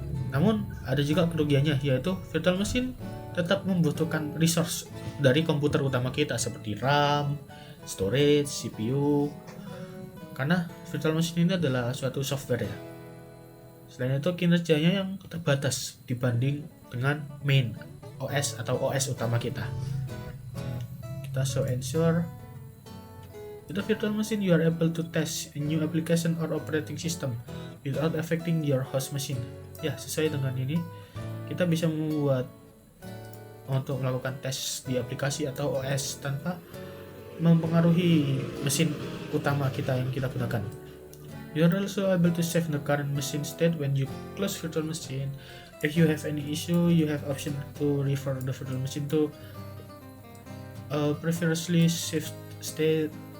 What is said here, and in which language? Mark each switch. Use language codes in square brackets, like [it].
[id] Namun ada juga kerugiannya, yaitu virtual machine tetap membutuhkan resource dari komputer utama kita seperti RAM, storage, CPU, karena virtual machine ini adalah suatu software ya. Selain itu kinerjanya yang terbatas dibanding dengan main OS atau OS utama kita. [en] Kita show ensure with a virtual machine you are able to test a new application or operating system without affecting your host machine. [id] Ya, sesuai dengan ini kita bisa membuat untuk melakukan tes di aplikasi atau OS tanpa mempengaruhi mesin utama kita yang kita gunakan. [en] You are also able to save the current machine state when you close virtual machine. If you have any issue, you have option to refer the virtual machine to previously saved state.